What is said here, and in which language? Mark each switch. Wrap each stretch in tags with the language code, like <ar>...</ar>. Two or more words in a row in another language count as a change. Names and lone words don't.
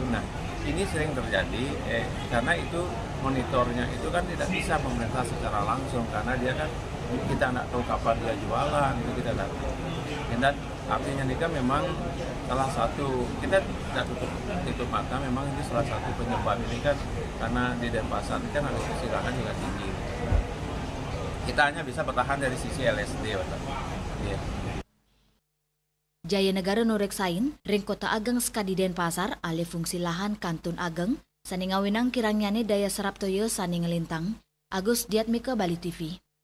<id>Nah, ini sering terjadi karena itu monitornya itu kan tidak bisa pemerintah secara langsung, karena dia kan kita tidak tahu kapan dia jualan, itu kita tidak tahu. Dan artinya ini kan memang salah satu, kita tidak tutup mata, memang ini salah satu penyebab ini kan karena di Denpasar ini kan ada kesilakan juga tinggi. Kita hanya bisa bertahan dari sisi LSD.</id> <ban>Jaya Negara nureksain, ring kota ageng skadi Denpasar alih fungsi lahan kantun ageng, sani ngawinang kirangnyane daya serap toyo sani ngelintang.</ban> <id>Agus Diatmika Bali TV.</id>